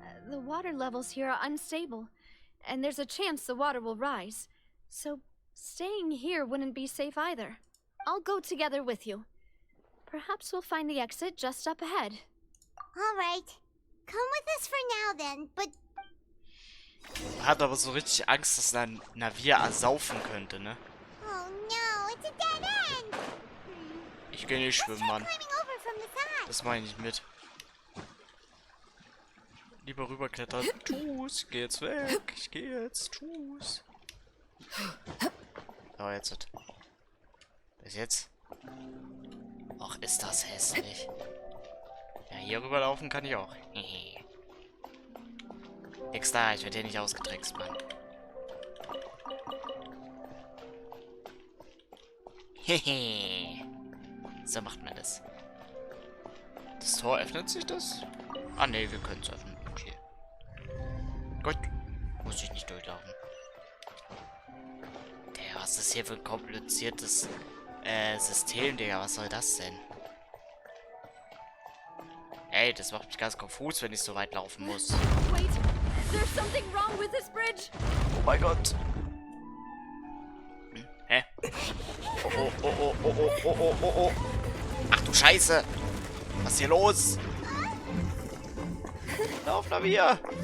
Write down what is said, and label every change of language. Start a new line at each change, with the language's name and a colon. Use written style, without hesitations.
English: The water levels here are unstable, and there's a chance the water will rise. So staying here wouldn't be safe either. I'll go together with you. Perhaps we'll find the exit just up ahead. All right. Come with us for now then, but...
German: Hat aber so richtig Angst, dass Navir ersaufen könnte, ne?
English: Oh no, it's a dead end!
German: Ich geh nicht schwimmen, Mann.
English: Climbing over from the side.
German: Das meine ich mit. Lieber rüberklettern. Tu's, geh jetzt weg. Ich geh jetzt. Tu's. So, jetzt. Bis jetzt. Ach, ist das hässlich. Ja, hier rüberlaufen kann ich auch. Nix da, ich werde hier nicht ausgetrickst, Mann. Hehe. So macht man das. Das Tor öffnet sich das? Ah ne, wir können es öffnen. Okay. Gut. Muss ich nicht durchlaufen. Der, was ist hier für ein kompliziertes System, Digga? Was soll das denn? Ey, das macht mich ganz konfus, wenn ich so weit laufen muss.
English: Wait, there's something wrong with this bridge.
German: Oh mein Gott. Hä? Oh, oh, oh, oh, oh, oh, oh, oh, oh, oh. Ach du Scheiße. Was ist hier los? Lauf, Navia.